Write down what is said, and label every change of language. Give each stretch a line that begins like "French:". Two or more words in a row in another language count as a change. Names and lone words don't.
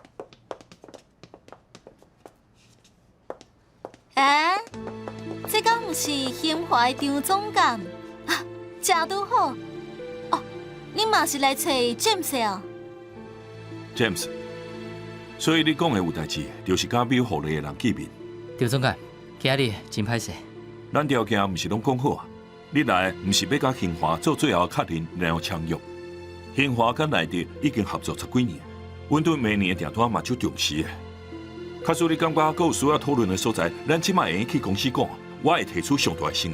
Min Nan Chinese: 这敢毋是心怀张总监？啊，正拄好。哦，你嘛是来找 James 哦 James， 所以你讲的有代志，就是假表互你的人见面。赵总监，今日真歹势。咱条件毋是拢讲好啊？你来毋是要甲兴华做最后确认，然后签约。兴华甲内地已经合作10几年，阮对明年的订单嘛就重视的。假使你感觉还有需要讨论的所在，咱即摆会去公司讲，我会提出上大的诚意。